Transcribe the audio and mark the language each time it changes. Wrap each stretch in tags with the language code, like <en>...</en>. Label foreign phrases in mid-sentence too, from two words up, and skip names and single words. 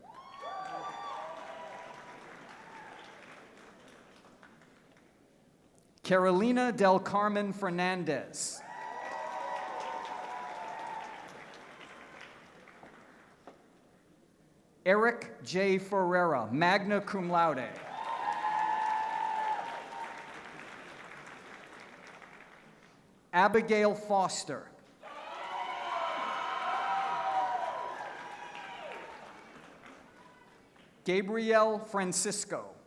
<en>Carolina Del Carmen Fernandez. Eric J.</en> <la>Ferreira, magna cum laude.</la> <en>Abigail Foster. Gabrielle Francisco.</en>